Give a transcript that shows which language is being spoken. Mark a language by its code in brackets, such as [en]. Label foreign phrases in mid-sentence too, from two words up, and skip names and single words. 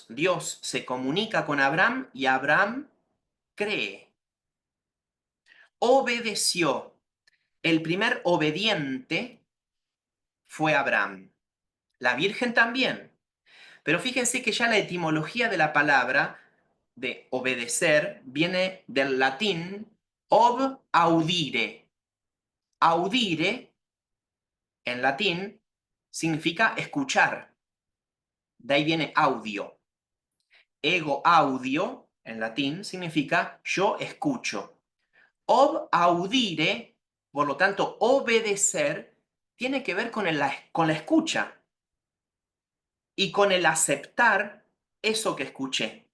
[es] Dios se comunica con Abraham y Abraham cree, obedeció. El primer obediente fue Abraham. La Virgen también. Pero fíjense que ya la etimología de la palabra de obedecer viene del latín [la] ob audire. [es] Audire, en latín, significa escuchar. De ahí viene audio. [la] Ego audio, [es] en latín, significa yo escucho. [la] Ob audire, [es] por lo tanto, obedecer, tiene que ver con la escucha y con el aceptar eso que escuché.